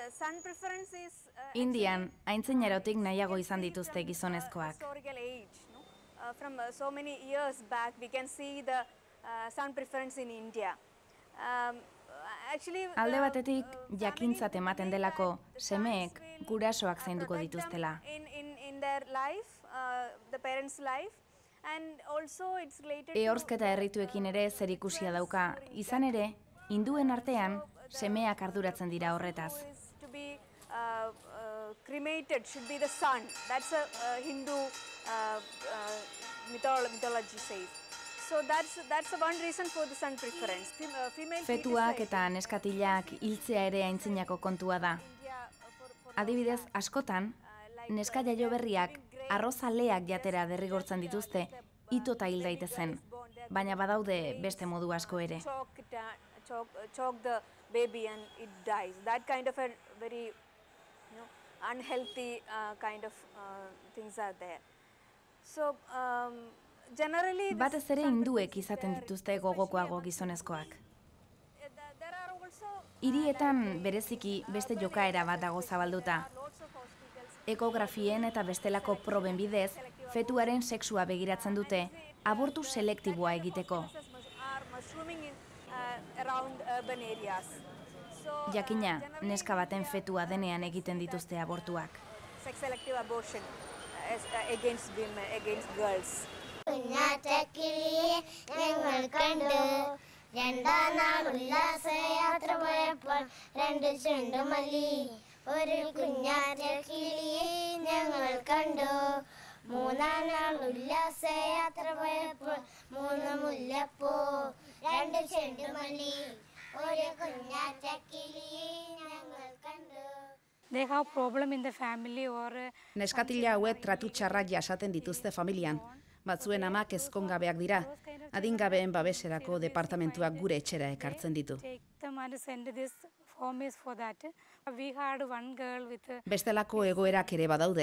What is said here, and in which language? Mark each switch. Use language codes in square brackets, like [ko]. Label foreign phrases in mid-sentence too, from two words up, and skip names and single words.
[eu] Indian, aintzinarotik nahiago izan dituzte gizonezkoak. [en] From so many years back, we can see the son preference in India. [eu] Alde batetik, jakintzat ematen delako semeek gurasoak zainduko dituztela. Ehorzketa errituekin ere zerikusia dauka, izan ere, hinduen artean semeak arduratzen dira horretaz. [en] Cremated should be the son. That's a Hindu mythology says. So that's one reason for the son preference. [eu] Fetuak eta neskatilak hiltzea ere aintzinako kontua da. Adibidez, askotan, neska jaio berriak arrozaleak jatera derrigortzen dituzte itota hil daitezen, baina badaude beste modu asko ere. [en] Choke the baby and it dies. That kind of a very unhealthy kind of things are there. So generally [eu] batez ere hinduek izaten dituzte gogokoago gizonezkoak. Hirietan bereziki beste jokaera bat dago zabalduta. Ekografien eta bestelako proben bidez, fetuaren sexua begiratzen dute, abortu selektiboa egiteko. Jakina, neska baten fetua denean egiten dituzte abortuak. [en] Sex-selective abortion against women, against girls. [ml] കുഞ്ഞാറ്റക്കിളിയെ ഞങ്ങൾ കണ്ടു രണ്ടാം നാൾ ഉല്ലാസയാത്ര പോയപ്പോൾ രണ്ട് ചെണ്ടുമല്ലി ഒരു കുഞ്ഞാറ്റക്കിളിയെ ഞങ്ങൾ കണ്ടു മൂന്നാം നാൾ ഉല്ലാസയാത്ര പോയപ്പോൾ മൂന്ന് മുല്ലപ്പൂ രണ്ട് ചെണ്ടുമല്ലി ഒരു കുഞ്ഞാറ്റക്കിളിയെ ഞങ്ങൾ കണ്ടു. [en] They have problem in the family or [eu] Neskatila hauek tratu txarrak jasaten dituzte familian. Batzuen amak ezkongabeak dira. Adingabeen babeserako departamentuak gure etxera ekartzen ditu. Bestelako egoerak ere badaude.